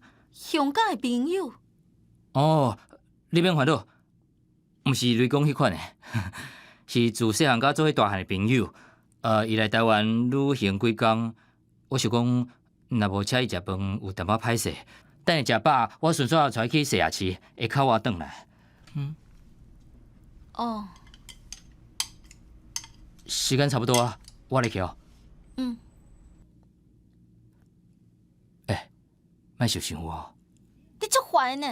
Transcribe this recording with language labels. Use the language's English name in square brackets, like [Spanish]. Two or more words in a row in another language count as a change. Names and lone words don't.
[Min Nan Chinese] 香港的朋友？哦，你免烦恼，毋是雷公迄款的，是自细汉到做伙大汉的朋友。伊来台湾旅行几工，我想讲，若无请伊食饭，有淡薄歹势。等伊食饱，我顺便带伊去西亚市，下口我转来。哦，时间差不多啊，我入去哦。莫受伤哦。你足坏呢！